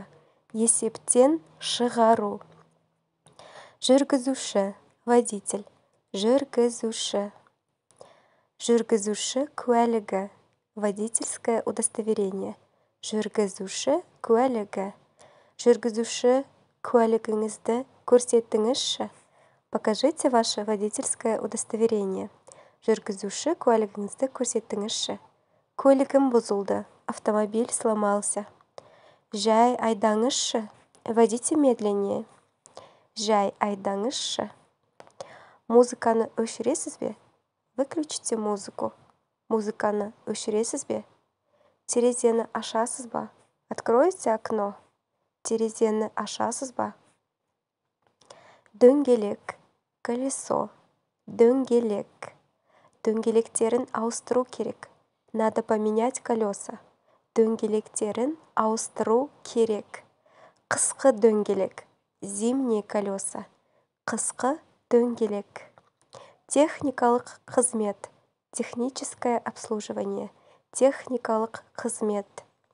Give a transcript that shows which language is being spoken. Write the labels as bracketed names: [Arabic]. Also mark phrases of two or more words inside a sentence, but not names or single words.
[Kazakh] Есептен шығару. Жүргізуші, водитель. Жүргізуші. Жүргізуші куәлігі. [Russian] Водительское удостоверение. [Kazakh] Жүргізуші куәлігі. Жүргізуші куәлігіңізді көрсетіңізші. [Russian] Покажите ваше водительское удостоверение. [Kazakh] Жүргізуші куәлігіңізді көрсетіңізші. Көлігім бұзылды. [Russian] Автомобиль сломался. [Kazakh] Жай айдаңызшы. [Russian] Водите медленнее. [Kazakh] Жай айдаңызшы. Музыканы өшіресіз бе? [Russian] Выключите музыку. [Kazakh] Музыканы өшіресіз бе? Терезені ашасыз ба? [Russian] Откройте окно. [Kazakh] Терезені ашасыз ба? Дөңгелек, колесо, дөңгелек. Дөңгелектерін ауыстыру керек. [Russian] Надо поменять колеса. [Kazakh] Дөңгелектерін ауыстыру керек. Қысқы дөңгелек, [Russian] зимние колеса. [Kazakh] Қысқы дөңгелек. Техникалық қызмет, [Russian] техническое обслуживание. [Kazakh] Техникалық қызмет.